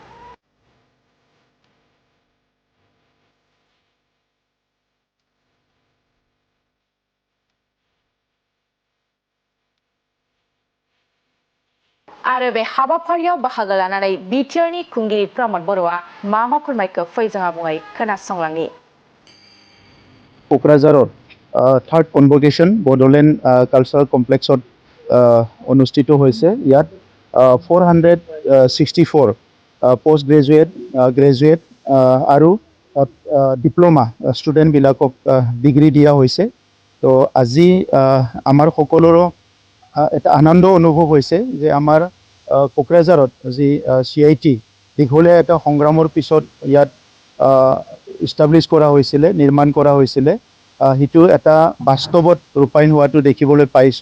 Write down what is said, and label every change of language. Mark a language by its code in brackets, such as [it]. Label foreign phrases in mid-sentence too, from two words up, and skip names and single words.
[brx] आरो बे हाबाफारियाव बाहागो लानानै BTRनि खुंगिरि प्रमोद बर'आ मा फोरमायखो फैजों आबुङै खोनासंलांनि। [as] क'क्राझाराव [en] third convocation [as] बड'लेण्ड कालचारेल कमप्लेक्सत अनुष्ठित হৈছে। ইয়াত 464 [en] post graduate [as] আৰু [en] diploma studentবিলাকক [as] ডিগ্ৰী দিয়া হৈছে। তো আজি আমাৰ সকলোৰে এটা আনন্দ অনুভৱ হৈছে যে আমাৰ কোকৰাঝাৰত যি CIT দীঘলীয়া এটা সংগ্ৰামৰ পিছত ইয়াত ইষ্টাব্লিছ কৰা হৈছিলে, নিৰ্মাণ কৰা হৈছিলে, হিটো এটা বাস্তৱত ৰূপায়ণ হোৱাটো দেখিবলৈ পাইছোঁ।